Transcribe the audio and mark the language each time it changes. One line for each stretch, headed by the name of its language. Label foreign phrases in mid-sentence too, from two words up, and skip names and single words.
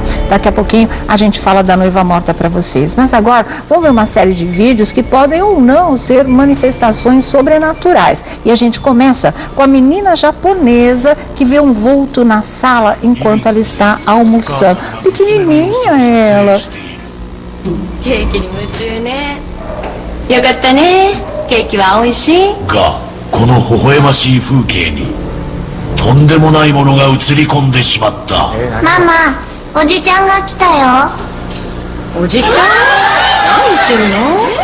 Portuguese: Daqui a pouquinho a gente fala da noiva morta para vocês. Mas agora, vamos ver uma série de vídeos que podem ou não ser manifestações sobrenaturais. E a gente começa com a menina japonesa que vê um vulto na sala enquanto ela está almoçando. Pequenininha ela.
Japanese: ケーキに夢中ね。よかったね。ケーキは美味しい。が、この微笑ましい風景にとんでもないものが映り込んでしまった。ママ、おじちゃんが来たよ。おじちゃん？何言ってるの？